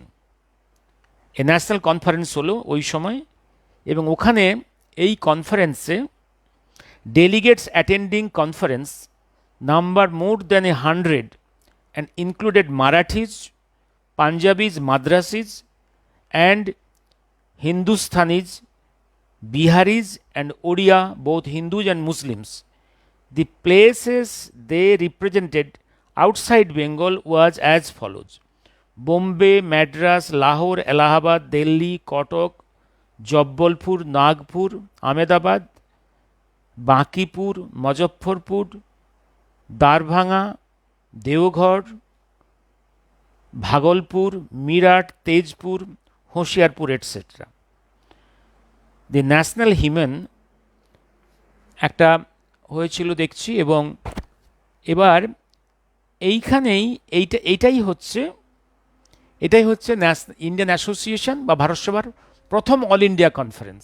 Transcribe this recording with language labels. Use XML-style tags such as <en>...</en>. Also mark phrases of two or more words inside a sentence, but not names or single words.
<en>a national conference</en> <bn>হলো ওই সময়, এবং ওখানে এই কনফারেন্সে</bn> <en>delegates attending conference number more than 100 and included Marathis, Punjabis, Madrasis and Hindustanis, Biharis and Oriya, both Hindus and Muslims. The places they represented outside Bengal was as follows: Bombay, Madras, Lahore, Allahabad, Delhi, Kotak, Jabbalpur, Nagpur, Ahmedabad, Bankipur, Muzaffarpur, Darbhanga, Deoghar, Bhagalpur, Meerut, Tezpur, Hoshiarpur, etc. the national hymn</en> <bn>একটা হয়েছিল দেখছি, এবং এবার এইখানেই এটাই হচ্ছে ইন্ডিয়ান অ্যাসোসিয়েশন বা ভারত সভার প্রথম</bn> <en>All India Conference.</en>